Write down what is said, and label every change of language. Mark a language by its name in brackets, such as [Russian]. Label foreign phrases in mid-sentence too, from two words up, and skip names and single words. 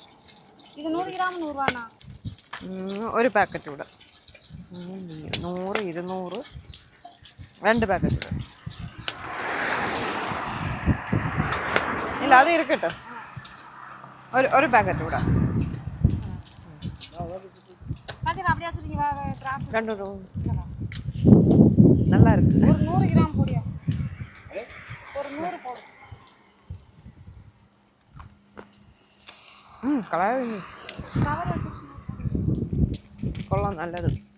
[Malayalam] ഇത് 100 ഗ്രാം 100 രൂപ. ഒരു പാക്കറ്റ് ഇവിടെ 100, 200, 2 പാക്കറ്റ് ഇവിടെ. ഇല്ല, അത് ഇരിക്കട്ടെ. ഒരു പാക്കറ്റ് ഇവിടെ. [Tamil] நல்லா இருக்கு. ஒரு 100 கிராம் போடியா, ஒரு 100 போடு. [Malayalam] കളർ കൊള്ളാം, നല്ലത്.